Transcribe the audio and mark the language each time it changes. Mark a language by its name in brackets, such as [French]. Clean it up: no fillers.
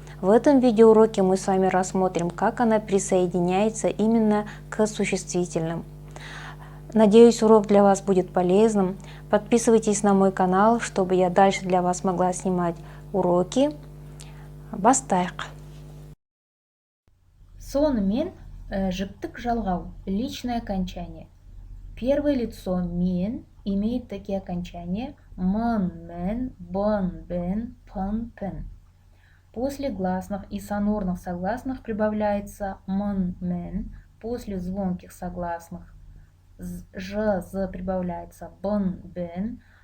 [Russian] В этом видеоуроке мы с вами рассмотрим, как она присоединяется именно к существительным. Надеюсь, урок для вас будет полезным. Подписывайтесь на мой канал, чтобы я дальше для вас могла снимать уроки. [Kazakh] Бастайық. Сонымен жіктік жалғау, [Russian] личное окончание. Первое лицо мен имеет такие окончания мын, мен, бын, бен, пын, пін. После гласных и сонорных согласных прибавляется мын, мен. После звонких согласных ж, з прибавляется бын, бен.